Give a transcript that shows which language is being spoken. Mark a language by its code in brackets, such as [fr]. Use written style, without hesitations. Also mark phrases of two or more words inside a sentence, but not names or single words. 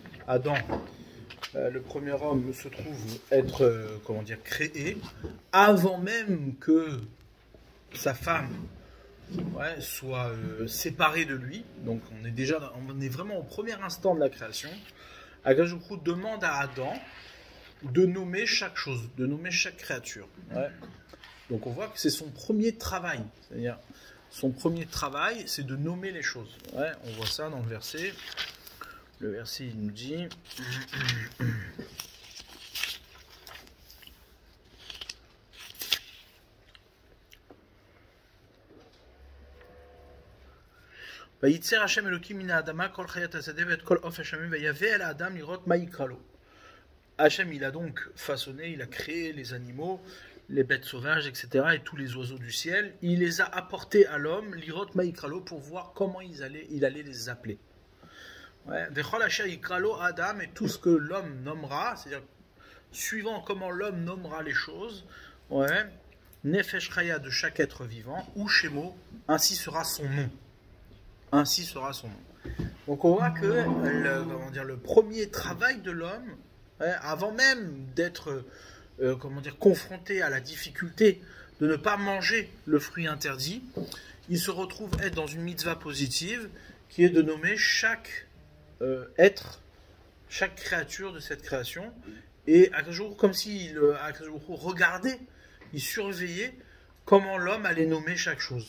[fr] le premier homme, se trouve être créé, avant même que sa femme soit séparée de lui, donc on est vraiment au premier instant de la création, [he] הקדוש ברוך הוא [fr] demande à Adam de nommer chaque chose, de nommer chaque créature. Ouais. Donc on voit que c'est son premier travail, c'est-à-dire son premier travail, c'est de nommer les choses. Ouais, on voit ça dans le verset. Le verset, il nous dit... [he] ויצר השם אלוקים מן האדמה כל חית השדה ואת כל עוף השמים ויבא אל האדם לראות מה יקרא לו. [fr] Hashem, il a donc façonné, il a créé les animaux, les bêtes sauvages, etc., et tous les oiseaux du ciel. Il les a apportés à l'homme, [he] לראות מה יקרא לו, [fr] pour voir comment il allait les appeler. [he] וכל אשר יקרא לו האדם, [fr] et tout ce que l'homme nommera, c'est-à-dire suivant comment l'homme nommera les choses, [he] נפש חיה [fr] de chaque être vivant, [he] הוא שמו, [fr] ainsi sera son nom. Ainsi sera son nom. Donc on voit que le premier travail de l'homme, avant même d'être confronté à la difficulté de ne pas manger le fruit interdit, il se retrouve être dans une mitzvah positive qui est de nommer chaque être, chaque créature de cette création, et comme s'il regardait, il surveillait comment l'homme allait nommer chaque chose.